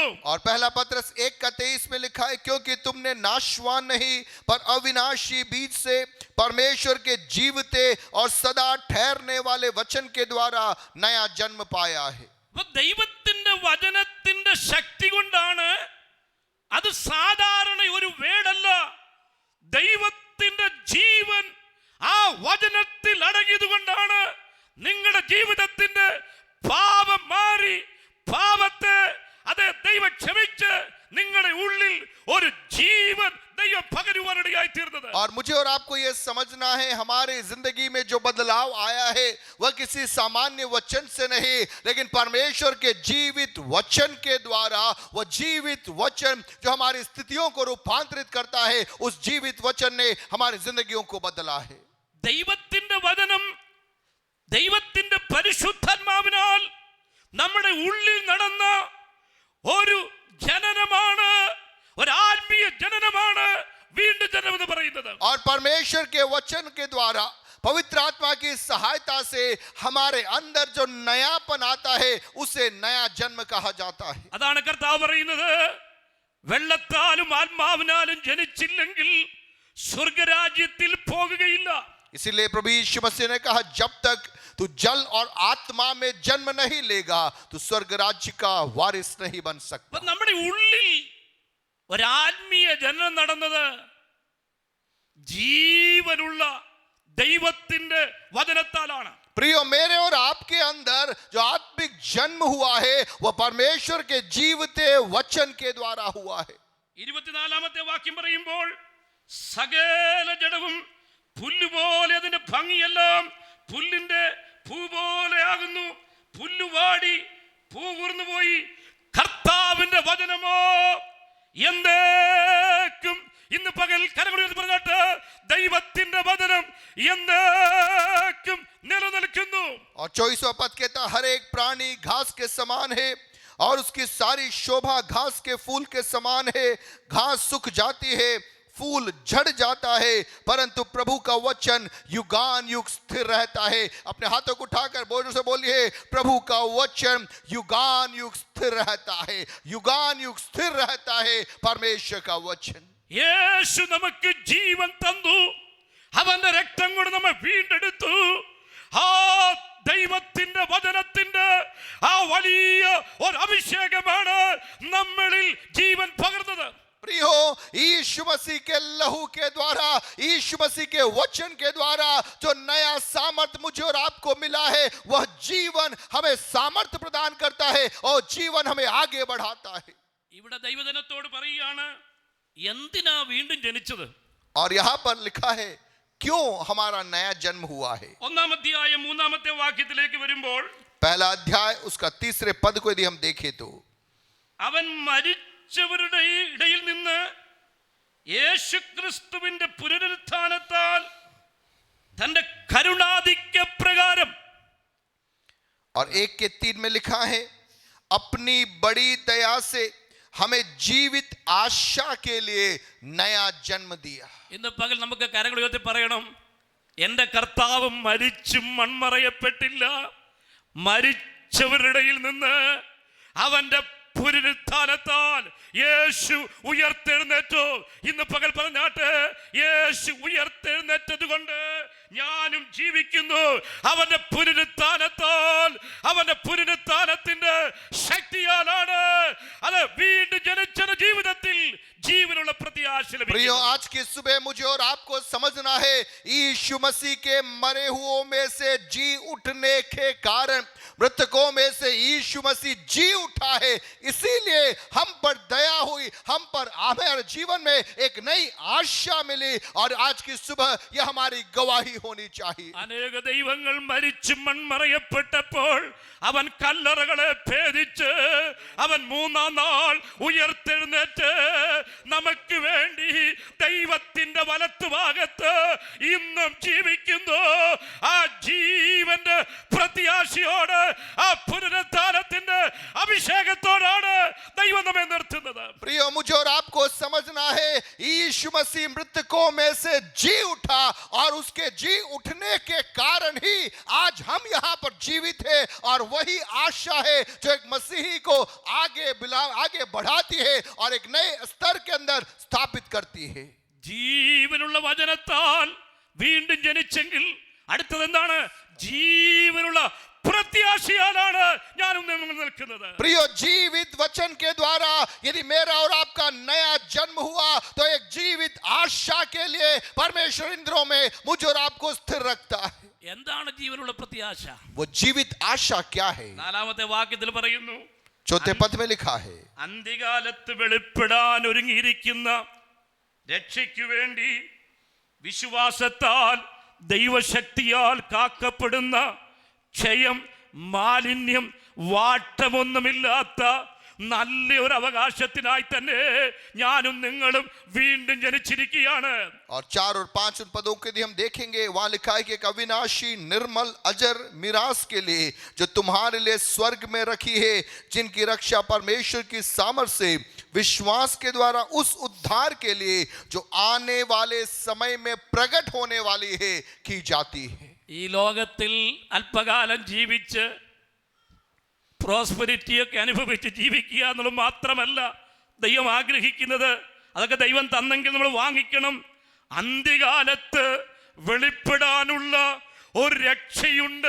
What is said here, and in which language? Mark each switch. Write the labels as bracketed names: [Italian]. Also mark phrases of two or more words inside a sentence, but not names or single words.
[Hindi] और पहला पत्रस 1:23 में लिखा है, क्योंकि तुमने नाशवान नहीं पर अविनाशी बीज से परमेश्वर के जीवते और सदा ठहरने वाले वचन के द्वारा नया जन्म पाया है. [Malayalam] അപ്പൊ ദൈവത്തിന്റെ വചനത്തിന്റെ ശക്തി കൊണ്ടാണ്, അത് സാധാരണ ഒരു വേടല്ല, ദൈവത്തിന്റെ ജീവൻ ആ വചനത്തിൽ അടങ്ങിയത് കൊണ്ടാണ് നിങ്ങളുടെ ജീവിതത്തിന്റെ പാപം മാറി, പാപത്തെ അത് ദൈവം ക്ഷമിച്ച് നിങ്ങളുടെ ഉള്ളിൽ ഒരു ജീവൻ ദൈവം പകരുവാനിടയായി തീർന്നത്. [Hindi] और मुझे और आपको यह समझना है, हमारे जिंदगी में जो बदलाव आया है वह किसी सामान्य वचन से नहीं, लेकिन परमेश्वर के जीवित वचन के द्वारा. वह जीवित वचन जो हमारी स्थितियों को रूपांतरित करता है, उस जीवित वचन ने हमारी जिंदगियों को बदला है. [Malayalam] ദൈവത്തിന്റെ വചനം ദൈവത്തിന്റെ പരിശുദ്ധാത്മാവിനാൽ നമ്മുടെ ഉള്ളിൽ നടന്ന ഒരു ജനനമാണ്, ഒരു ആത്മീയ ജനനമാണ് വീണ്ടും ജനനം എന്ന് പറയുന്നത്. [Hindi] और परमेश्वर के वचन के द्वारा पवित्र आत्मा की सहायता से हमारे अंदर जो नयापन आता है उसे नया जन्म कहा जाता है। [Malayalam] അതാണ് കർത്താവ് പറയുന്നത്, വെള്ളത്താലും ആത്മാവിനാലും ജനിച്ചില്ലെങ്കിൽ സ്വർഗരാജ്യത്തിൽ പോകുകയില്ല. [Hindi] इसीलिए प्रभु यीशु मसीह ने कहा, जब तक तू जल और आत्मा में जन्म नहीं लेगा तो स्वर्ग राज्य का वारिस नहीं बन सकता। [Malayalam] അപ്പൊ നമ്മുടെ ഉള്ളിൽ ഒരാത്മീയ ജനനം നടന്നത് ജീവനുള്ള ദൈവത്തിന്റെ വചനത്താലാണ്. [Hindi] प्रियो, मेरे और आपके अंदर जो आत्मिक जन्म हुआ है वह परमेश्वर के जीवते वचन के द्वारा हुआ है। [Malayalam] 24-ാമത്തെ വാക്യം പറയുമ്പോൾ, സകല ജഡവും പുല്ലുപോലെ അതിന്റെ ഭംഗിയെല്ലാം പുല്ലിന്റെ പൂ പോലെ ആകുന്നു, പുല്ലുവാടി പൂ ഊർന്നുപോയി, കർത്താവിന്റെ വചനമോ എന്നേക്കും. ഇന്ന് പകൽ കരങ്ങൾ പറഞ്ഞിട്ട് ദൈവത്തിന്റെ വചനം എന്നേക്കും നിലനിൽക്കുന്നു. [Hindi] और 24वां पद कहता, हर एक प्राणी घास के समान है और उसकी सारी शोभा घास के फूल के समान है। घास सूख जाती है, फूल झड़ जाता है, परंतु प्रभु का वचन युगान युग स्थिर रहता है। अपने हाथों को उठाकर बोझों से बोलिए, प्रभु का वचन युगान युग स्थिर रहता है। युगान युग स्थिर रहता है परमेश्वर का वचन। [Malayalam] യേശു നമുക്ക് ജീവൻ തന്നു, അവന്റെ രക്തം കൊണ്ട് നമ്മെ വീണ്ടെടുത്തു. ആ ദൈവത്തിന്റെ വചനത്തിന്റെ ആ വലിയ ഒരു അഭിഷേകമാണ് നമ്മളിൽ ജീവൻ പകർന്നത്. [Hindi] प्रियो, यीशु मसीह के लहू के द्वारा, यीशु मसीह के वचन के द्वारा जो नया सामर्थ मुझे और आपको मिला है, वह जीवन हमें सामर्थ प्रदान करता है और जीवन हमें आगे बढ़ाता है। [Malayalam] ഇവിടെ ദൈവജനത്തോട് പറയുകയാണ്, എന്തിനാ വീണ്ടും ജനിച്ചത്? [Hindi] और यहाँ पर लिखा है क्यों हमारा नया जन्म हुआ है। [Malayalam] 1-ാം അധ്യായം 3-ാമത്തെ വാക്യത്തിലേക്ക് വരുമ്പോൾ, [Hindi] पहला अध्याय उसका 3 पद को यदि हम देखें तो, [Malayalam] അവൻ മരിച്ചവരുടെ ഇടയിൽ നിന്ന് യേശുക്രിസ്തുവിന്റെ പുനരുത്ഥാനത്താൽ തന്റെ കരുണാധിക്യ പ്രകാരം, [Hindi] और 1 के 3 में लिखा है, अपनी बड़ी दया से हमें जीवित आशा के लिए नया जन्म दिया। [Malayalam] ഇന്ന് പകൽ നമുക്ക് കരങ്ങൾ ഉയർത്തി പറയണം, എന്റെ കർത്താവ് മരിച്ചും മൺമറയപ്പെട്ടില്ല. മരിച്ചവരുടെ ഇടയിൽ നിന്ന് അവന്റെ പുനരുത്ഥാനത്താൽ യേശു ഉയർത്തെഴുന്നേറ്റു. ഇന്ന് പകൽ പറഞ്ഞാട്ട്, യേശു ഉയർത്തെഴുന്നേറ്റത് കൊണ്ട് ഞാനും ജീവിക്കുന്നു. അവന്റെ പുനരുത്ഥാനത്താൽ, അവന്റെ പുനരുത്ഥാനത്തിന്റെ ശക്തിയാലാണ് അത് വീണ്ടും ജനിച്ച ജീവിതത്തിൽ ജീവനുള്ള പ്രത്യാശ [Hindi] प्रियो, [Malayalam] ലഭിക്കുന്നത്. [Hindi] आज की सुबह मुझे और आपको समझना है, यीशु मसीह के मरे हुओं में से जी उठने के कारण, मृतकों में से यीशु मसीह जी उठा है। इसीलिए हम पर दया हुई, हम पर हमारे जीवन में एक नई आशा मिली और आज की सुबह यह हमारी गवाही होनी चाहिए। [Malayalam] അനേക ദൈവങ്ങൾ മരിച്ചു മൺമറയപ്പെട്ടപ്പോൾ അവൻ കല്ലറകളെ ഭേദിച്ച് അവൻ 3-ാം നാൾ ഉയർത്തെഴുന്നേറ്റ് നമുക്ക് വേണ്ടി ദൈവത്തിന്റെ വലത്തുഭാഗത്ത് ഇന്നും ജീവിക്കുന്നു. ആ ജീവന്റെ പ്രത്യാശയോട്, ആ പുനരുത്ഥാനത്തിന്റെ അഭിഷേകത്തോടാണ് ദൈവം നമ്മെ നിർത്തുന്നത്. [Hindi] प्रियो, मुझे और आपको समझना है, यीशु मसीह मृतकों में से जी उठा और उसके जी उठने के कारण ही आज हम यहाँ पर जीवित हैं। और वही आशा है जो एक मसीही को आगे बढ़ाती है और एक नए स्तर के अंदर स्थापित करती है। [Malayalam] ജീവനുള്ള വചനത്താൽ വീണ്ടും ജനിച്ചെങ്കിൽ അടുത്തത് എന്താണ്? ജീവനുള്ള പ്രത്യാശയാലാണ് ഞാനും നിങ്ങൾ നിൽക്കുന്നത്. [Hindi] प्रियो, जीवित वचन के द्वारा यदि मेरा और आपका नया जन्म हुआ तो एक जीवित आशा के लिए परमेश्वर इंद्रों में मुझे और आपको स्थिर रखता है। [Malayalam] എന്താണ് ജീവനുള്ള പ്രത്യാശ? [Hindi] वो जीवित आशा क्या है? [Malayalam] 4-ാമത്തെ വാക്യത്തിൽ പറയുന്നു, [Hindi] 4 पद में लिखा है, [Malayalam] അന്ത്യകാലത്ത് വെളിപ്പെടാൻ ഒരുങ്ങിയിരിക്കുന്ന രക്ഷയ്ക്കു വേണ്ടി വിശ്വാസത്താൽ ദൈവശക്തിയാൽ കാക്കപ്പെടുന്ന ക്ഷയം, മാലിന്യം, വാട്ടമൊന്നുമില്ലാത്ത നല്ല ഒരു അവകാശത്തിനായി തന്നെ ഞാനും നിങ്ങളും വീണ്ടും ജനിച്ചിരിക്കുകയാണ്. [Hindi] और 4 और 5 उन पदों के लिए हम देखेंगे, वहां लिखा है कि एक अविनाशी निर्मल अजर मिरास के लिए जो तुम्हारे लिए स्वर्ग में रखी है, जिनकी रक्षा परमेश्वर की सामर्थ से विश्वास के द्वारा उस उद्धार के लिए जो आने वाले समय में प्रकट होने वाली है की जाती है। [Malayalam] ഈ ലോകത്തിൽ അല്പകാലം ജീവിച്ച് പ്രോസ്പെരിറ്റിയൊക്കെ അനുഭവിച്ച് ജീവിക്കുക എന്നുള്ളത് മാത്രമല്ല ദൈവം ആഗ്രഹിക്കുന്നത്. അതൊക്കെ ദൈവം തന്നെങ്കിൽ നമ്മൾ വാങ്ങിക്കണം. അന്ത്യകാലത്ത് വെളിപ്പെടാനുള്ള ഒരു രക്ഷയുണ്ട്.